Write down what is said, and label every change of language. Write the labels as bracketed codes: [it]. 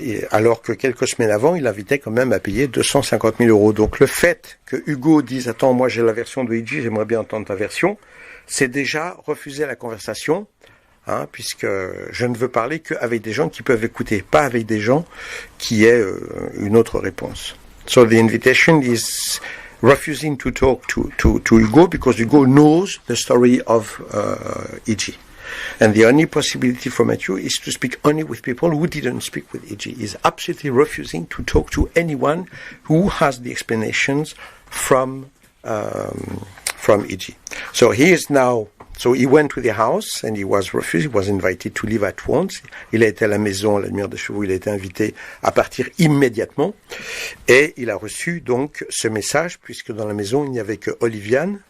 [fr] Alors que quelques semaines avant, il invitait quand même à payer 250 000 €. Donc le fait que Hugo dise, attends, moi j'ai la version de E.G., j'aimerais bien entendre ta version, c'est déjà refuser la conversation, puisque je ne veux parler qu'avec des gens qui peuvent écouter, pas avec des gens qui aient une autre réponse. [en] So the invitation is refusing to talk to Hugo because Hugo knows the story of E.G. And the only possibility for Matthew is to speak only with people who didn't speak with E.G. He's absolutely refusing to talk to anyone who has the explanations from E.G. So he is now. So he went to the house and he was refused. He was invited to leave at once. [fr] Il a été à la maison, à la Lumière des Chevaux. Il a été invité à partir immédiatement. Et il a reçu donc ce message, puisque dans la maison, il n'y avait que Oliviane.